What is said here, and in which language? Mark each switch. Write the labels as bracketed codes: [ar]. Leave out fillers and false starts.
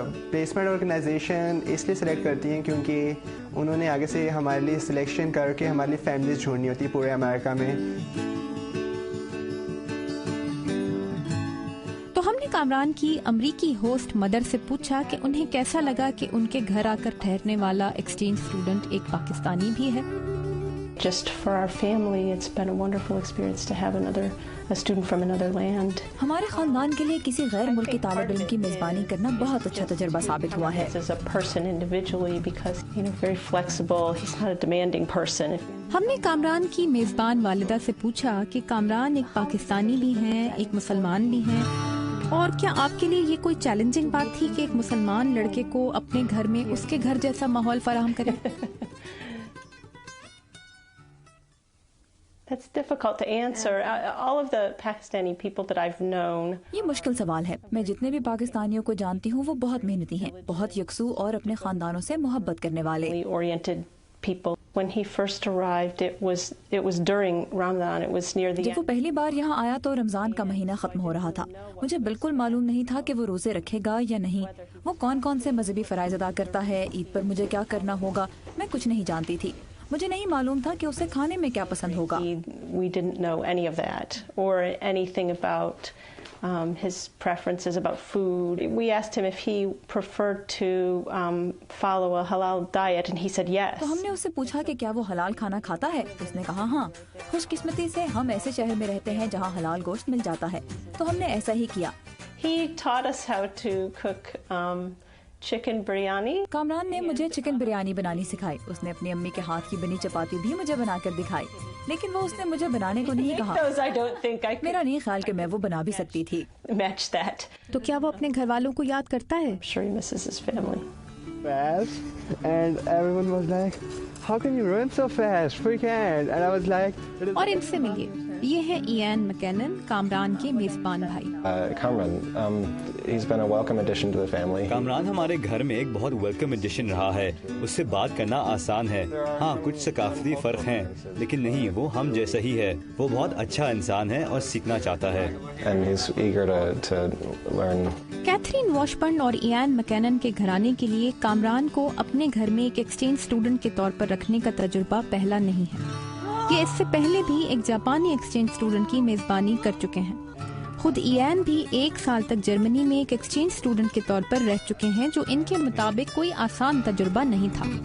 [ur] Placement organization اس لیے select کرتی ہیں کیونکہ انہوں نے آگے سے ہمارے لیے سلیکشن کر کے ہمارے لیے فیملیز ڈھونڈنی ہوتی ہے پورے امریکہ میں۔ تو ہم نے کامران کی امریکی ہوسٹ مدر سے پوچھا کہ انہیں کیسا لگا کہ ان کے گھر آ کر ٹھہرنے والا ایکسچینج اسٹوڈنٹ ایک پاکستانی بھی ہے۔ [en] Just for our family, it's been a wonderful experience to have a student from another land. [ur] ہمارے خاندان کے لیے کسی غیر ملکی طالب علم کی میزبانی کرنا بہت اچھا تجربہ ثابت ہوا ہے۔ [en] As a person individually, because very flexible, he's not a demanding person. [ur] ہم نے کامران کی میزبان والدہ سے پوچھا کہ کامران ایک پاکستانی بھی ہیں، ایک مسلمان بھی ہیں، اور کیا آپ کے لیے یہ کوئی چیلنجنگ بات تھی کہ ایک مسلمان لڑکے کو اپنے گھر میں اس کے گھر جیسا ماحول فراہم کرے؟ [en] That's difficult to answer. All of the Pakistani people that I've known. [ur] یہ مشکل سوال ہے۔ میں جتنے بھی پاکستانیوں کو جانتی ہوں وہ بہت محنتی ہیں، بہت یکسو اور اپنے خاندانوں سے محبت کرنے والے۔ [en] Oriented people. When he first arrived, it was during Ramadan. It was near the [ur] جب وہ پہلی بار یہاں آیا تو رمضان کا مہینہ ختم ہو رہا تھا۔ مجھے بالکل معلوم نہیں تھا کہ وہ روزے رکھے گا یا نہیں، وہ کون کون سے مذہبی فرائض ادا کرتا ہے، عید پر مجھے کیا کرنا ہوگا، میں کچھ نہیں جانتی تھی۔ مجھے نہیں معلوم تھا کہ اسے کھانے میں کیا پسند ہوگا۔ [en] We didn't know any of that or anything about his preferences about food. We asked him if he preferred to follow a halal diet and he said yes. [ur] تو ہم نے اس سے پوچھا کہ کیا وہ حلال کھانا کھاتا ہے، اس نے کہا ہاں۔ خوش قسمتی سے ہم ایسے شہر میں رہتے ہیں جہاں حلال گوشت مل جاتا ہے، تو ہم نے ایسا ہی کیا۔ [en] He taught us how to cook chicken biryani. [ur] Kamran نے مجھے چکن بریانی بنانی سکھائی۔ اس نے اپنی امی کے ہاتھ کی بنی چپاتی بھی مجھے بنا کر دکھائی، لیکن وہ اس نے مجھے بنانے کو نہیں کہا۔ [en] I don't think I could [ur] میرا نہیں خیال کہ میں وہ بنا بھی سکتی تھی۔ [en] match that. [ur] تو کیا وہ اپنے گھر والوں کو یاد کرتا ہے؟ [en] I'm sure he misses his family. Fast, and everyone was like, how can you run so fast? We can't. And I was like, [ur] اور ان سے ملیے، یہ ہے ایان مکینن، کامران کے میزبان بھائی۔ [en] Kamran, he's been a welcome addition to the family. [ur] Kamran ہمارے گھر میں ایک بہت ویلکم ایڈیشن رہا ہے، اس سے بات کرنا آسان ہے۔ ہاں کچھ ثقافتی فرق ہیں لیکن نہیں، وہ ہم جیسا ہی ہے۔ وہ بہت اچھا انسان ہے اور سیکھنا چاہتا ہے۔ [en] And he's eager to learn. [ur] Catherine واشبرن اور ایان مکینن کے گھرانے کے لیے کامران کو اپنے گھر میں ایک ایکسچینج اسٹوڈنٹ کے طور پر رکھنے کا تجربہ پہلا نہیں ہے۔ یہ اس سے پہلے بھی ایک جاپانی ایکسچینج اسٹوڈنٹ کی میزبانی کر چکے ہیں۔ خود ایان بھی 1 سال تک جرمنی میں ایک ایکسچینج اسٹوڈنٹ کے طور پر رہ چکے ہیں، جو ان کے مطابق کوئی آسان تجربہ نہیں تھا۔